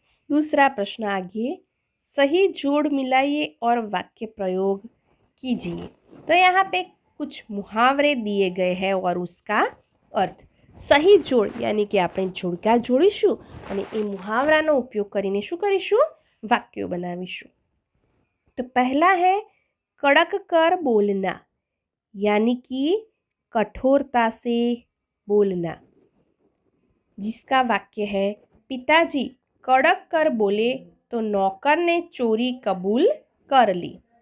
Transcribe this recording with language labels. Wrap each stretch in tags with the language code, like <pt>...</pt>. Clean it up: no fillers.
<hi>दूसरा प्रश्न आगे, सही जोड़ मिलाइए और वाक्य प्रयोग कीजिए। तो यहाँ पे कुछ मुहावरे दिए गए हैं और उसका अर्थ। सही जोड़ यानी कि</hi> <gu>આપણે જોડકા જોડીશું અને એ મુહાવરાનો ઉપયોગ કરીને શું કરીશું? વાક્યો બનાવીશું।</gu> <hi>तो पहला है कड़क कर बोलना, यानी कि कठोरता से बोलना, जिसका वाक्य है पिताजी कड़क कर बोले तो नौकर ने चोरी कबूल कर ली।</hi>